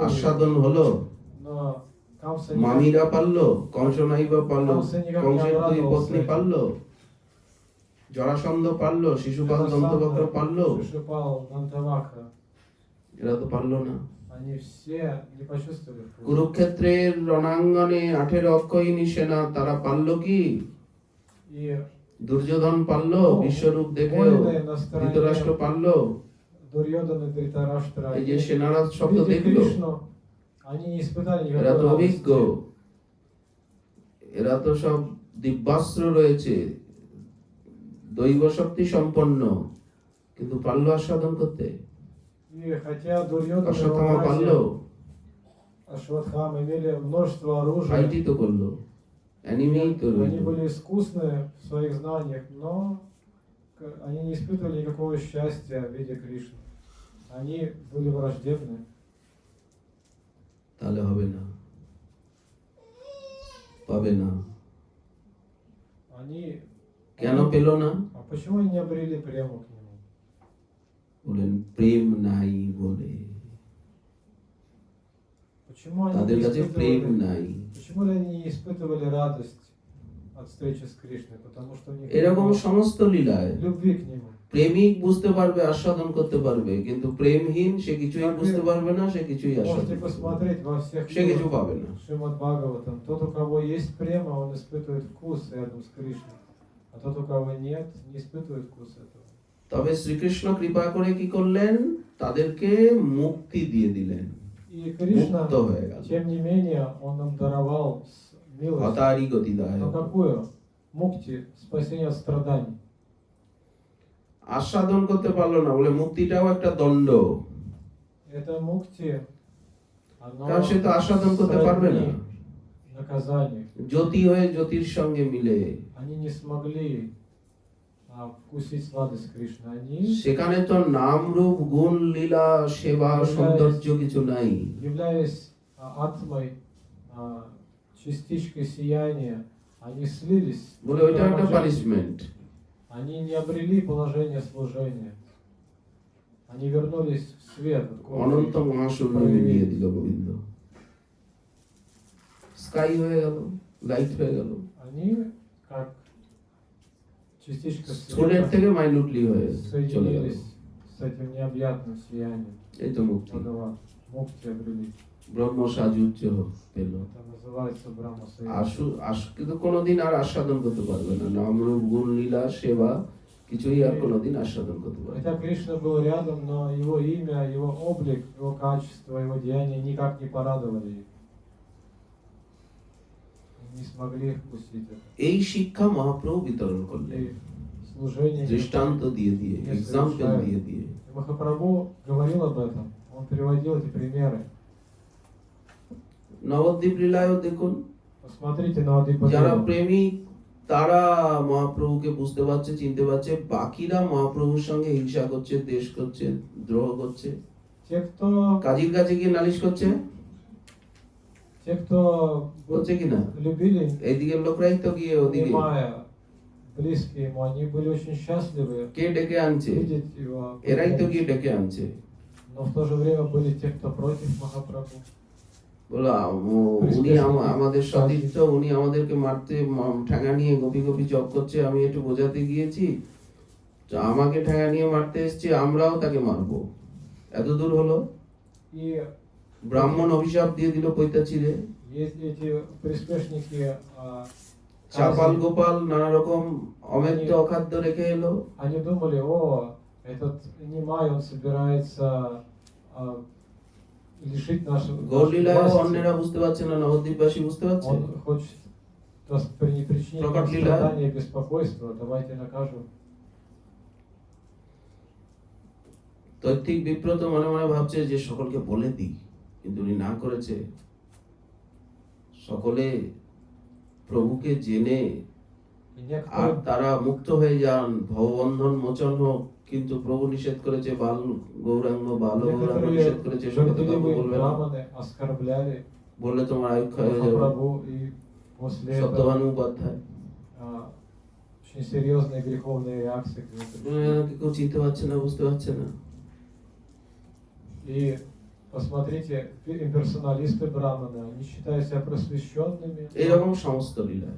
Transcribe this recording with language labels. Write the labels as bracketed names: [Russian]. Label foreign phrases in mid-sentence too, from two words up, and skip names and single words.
[Bangla] আস্বাদন হলো, [Russian] Но Камса не [Bangla] মামিরা পারলো, কংস নাইবা পারলো, কংসের দুই পত্নী পারলো, জরাসন্ধ পারলো, শিশুপাল দন্তবক্র পারলো, [Russian] Шишупал, Дантавакра. [Bangla] এরা তো পারলো না। [Russian] Они все не почувствовали вкус. [Bangla] কুরুক্ষেত্রের রণাঙ্গনে 18 অক্ষয়িনী সেনা তারা পারলো কি? [Russian] И [Bangla] দুর্যোধন পারলো বিশ্বরূপ দেখেও? [Russian] воины на [Bangla] ধৃতরাষ্ট্র [Russian] стороне [Bangla] পারলো? [Russian] Дурьёдана и Дритараштра, [Bangla] এই যে [Russian] они, [Bangla] সেনারা শব্দ [Russian] видя [Bangla] দেখলো, [Russian] Кришну, они не испытали [Bangla] এরা [Russian] никакой [Bangla] তো অভিজ্ঞ, [Russian] радости. [Bangla] এরা তো সব দিব্যাস্ত্র রয়েছে, দৈব শক্তি সম্পন্ন, কিন্তু পারলো আস্বাদন করতে? [Russian] И хотя Дурьёдана и [Bangla] অশ্বত্থামা [Russian] его [Bangla] পারলো, [Russian] братья Ашватхам имели множество оружия, [Bangla] ফাইটই তো করলো, অ্যানিমি তো [Russian] они [Bangla] রইলো। [Russian] были искусны в своих знаниях, но они не испытывали никакого счастья в виде Кришны. Они были враждебны. [Bangla] তাহলে হবে না, পাবে না। [Russian] Они... [Bangla] কেন পেল না? [Russian] А почему они не обрели прему к нему? [Bangla] বলেন প্রেম নাই বলে, [Russian] Почему они [Bangla] তাদের [Russian] не [Bangla] কাছে প্রেম [Russian] испытывали... [Bangla] নাই। [Russian] Почему они не испытывали радость от встречи с Кришной? Потому что у них не [Bangla] এরকম [Russian] было [Bangla] সমস্ত লীলায় [Russian] любви к нему. [Bangla] প্রেমিক বুঝতে পারবে, আস্বাদন করতে পারবে, কিন্তু প্রেমহীন সে কিছুই বুঝতে পারবে না, সে কিছুই আস্বাদন [Russian] Можете [Bangla] করতে পারবে না। [Russian] посмотреть во всех [Bangla] সে কিছু [Russian] фильмах [Bangla] পাবে না। [Russian] Шримад Бхагаватам. Тот, у кого есть према, он испытывает вкус рядом с Кришной. А тот, у кого нет, не испытывает вкус этого. [Bangla] তবে শ্রীকৃষ্ণ কৃপা করে কি করলেন? তাদেরকে মুক্তি দিয়ে দিলেন, [Russian] И Кришна, [Bangla] মুক্ত হয়ে গেল। [Russian] тем не менее, он нам даровал милость. [Sanskrit] হতারি গতিদায়। [Russian] Но какую? Мукти, спасение от страданий. [Bangla] আস্বাদন করতে পারলো না বলে মুক্তিটাও একটা দণ্ড, [Russian] Это мукти, оно [Bangla] কারণ সে তো আস্বাদন করতে পারবে না। [Russian] сродни наказанию. [Bangla] জ্যোতি হয়ে জ্যোতির সঙ্গে মিলে [Russian] Они не смогли вкусить сладость Кришны. Они, [Bangla] সেখানে তো নাম রূপ গুণ লীলা সেবা সৌন্দর্য কিছু নাই। [Russian] являясь атмой, частичкой сияния, они слились. [Bangla] বলে ওইটা একটা পানিশমেন্ট। [Russian] Они не обрели положение служения. Они вернулись в свет. [Bangla] অনন্ত মহাশূন্য দিয়ে দিল গোবিন্দ, স্কাই হয়ে গেল, লাইট হয়ে গেল, [Russian] Они как частичка [Bangla] স্থূলের [Russian] света [Bangla] থেকে মাইনুটলি হয়ে চলে গেল। [Russian] соединились с этим необъятным сиянием. [Bangla] এই তো মুক্তি, [Russian] Бхагават. Мукти обрели. [Bangla] ব্রহ্ম সাজুজ্য পেল। [Russian] Это называется Брахма [Bangla] কিন্তু কোনোদিন আর আস্বাদন করতে পারবে না, নাম রূপ গুণ লীলা সেবা কিছুই আর কোনোদিন আস্বাদন করতে পারবে না। [Russian] Хотя Кришна был рядом, но его имя, его облик, его качество, его деяния никак не порадовали их. Не смогли вкусить это. [Bangla] এই শিক্ষা মহাপ্রভু বিতরণ করলেন, [Russian] И служение... [Bangla] দৃষ্টান্ত দিয়ে দিয়ে, এক্সাম্পল দিয়ে দিয়ে। [Russian] И Махапрабху говорил об этом, он приводил эти примеры. [Bangla] নবদ্বীপ লীলায়ও দেখুন, [Russian] Посмотрите на [Bangla] যারা [Russian] Адипадеву. [Bangla] প্রেমিক তারা মহাপ্রভুকে বুঝতে পারছে, চিনতে পারছে, বাকিরা মহাপ্রভুর সঙ্গে হিংসা করছে, দেশ করছে, দ্রোহ করছে, [Russian] Те, кто [Bangla] কাজীর কাছে গিয়ে নালিশ করছে, করছে কিনা? [Russian] любили, [Bangla] এইদিকের লোকরাই তো গিয়ে ওদিকে, [Russian] понимая, близкие ему, они были очень счастливы [Bangla] কে ডেকে আনছে? [Russian] видеть его. [Bangla] এরাই তো গিয়ে ডেকে আনছে। [Russian] Но в то же время были те, кто против Махапрабху. [Bangla] বলো উনি আমাদের সতীর্থ, উনি আমাদেরকে মারতে ঠেঙা নিয়ে গোপী গোপী জপ করছে, আমি একটু বোঝাতে গিয়েছি, তো আমাকে ঠেঙা নিয়ে মারতে এসছে, আমরাও তাকে মারবো, এত দূর হলো। [Russian] И [Bangla] ব্রাহ্মণ অভিশাপ দিয়ে দিল পৈতাচিরে, [Russian] есть эти приспешники, [Bangla] চাপাল গোপাল নানা রকম অমেদ্য অখাদ্য রেখে এলো। [Russian] они думали, о, этот Нимай, он собирается лишить нашего [Bangla] গৌরলীলায় [Russian] власти. [Bangla] অন্যেরা বুঝতে পারছে না, নবদ্বীপবাসী বুঝতে পারছে। [Russian] Он хочет Кто причинит нам Прокат лила. страдания и беспокойство, давайте накажем. [Bangla] তৈত্তিক বিপ্রত মনে মনে ভাবছে যে সকলকে বলে দিই, কিন্তু উনি না করেছে। সকলে প্রভুকে জেনে [Russian] И [Bangla] আর [Russian] некоторые, [Bangla] তারা মুক্ত হয়ে যান, ভববন্ধন মোচন হোক, কিন্তু প্রভু নিষেধ করেছে বাল গৌরাঙ্গ, বাল গৌরাঙ্গ নিষেধ [Russian] некоторые [Bangla] করেছে, সে কথা কাউকে [Russian] горделивые [Bangla] বলবে না, [Russian] браманы оскорбляли [Bangla] বললে তোমার আয়ুক্ষয় হয়ে যাবে। [Russian] Махапрабху, и после этого [Bangla] সত্যবান উপাধ্যায় [Russian] очень серьезные греховные реакции к нему пришли. [Bangla] কেউ চিনতে পারছে না, বুঝতে পারছে না। [Russian] И посмотрите, имперсоналисты браманы, они считают себя просвещенными, [Bangla] এইরকম সমস্ত লীলায়